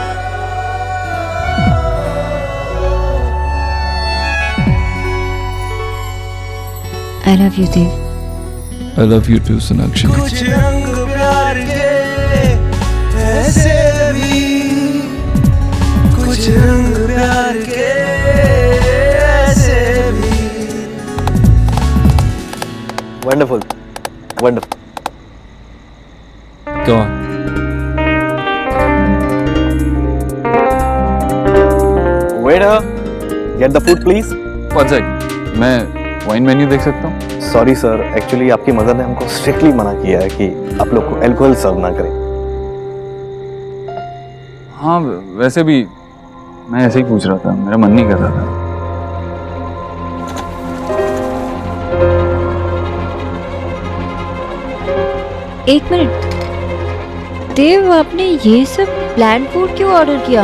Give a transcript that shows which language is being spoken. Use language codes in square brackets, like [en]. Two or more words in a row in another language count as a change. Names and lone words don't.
[en] I love you, Dev. I love you too, Sonakshi. [hi] कुछ रंग प्यार के ऐसे भी, कुछ रंग प्यार के ऐसे भी। [en] Wonderful, wonderful. Go on. Waiter, get the food please. One second, [hi] मैं [en] wine menu [hi] देख सकता हूँ? [en] sorry sir, [hi] एक्चुअली आपकी मदर ने हमको स्ट्रिक्टली मना किया है कि आप लोग को [en] alcohol serve [hi] ना करें। हाँ, वैसे भी मैं ऐसे ही पूछ रहा था, मेरा मन नहीं कर रहा था। एक मिनट देव, आपने ये सब [en] plan food [hi] क्यों ऑर्डर किया?